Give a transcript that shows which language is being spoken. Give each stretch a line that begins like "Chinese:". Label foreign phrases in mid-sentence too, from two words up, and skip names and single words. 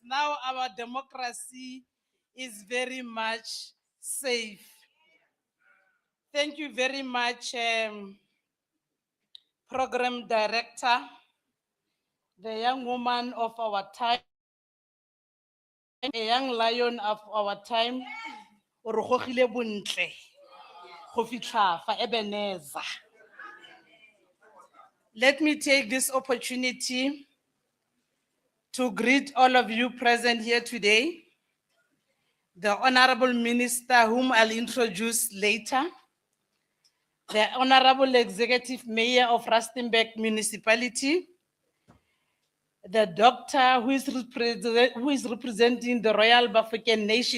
English: Now our democracy is very much safe. Thank you very much, Program Director, the young woman of our time. a young lion of our time,
Tswana: o re gogile bontle, go fitlha fa Ebenezer.
English: Let me take this opportunity to greet all of you present here today, the Honorable Minister, whom I'll introduce later, the Honorable Executive Mayor of Rustenburg Municipality, the doctor who is representing the Royal Bafokeng Nation.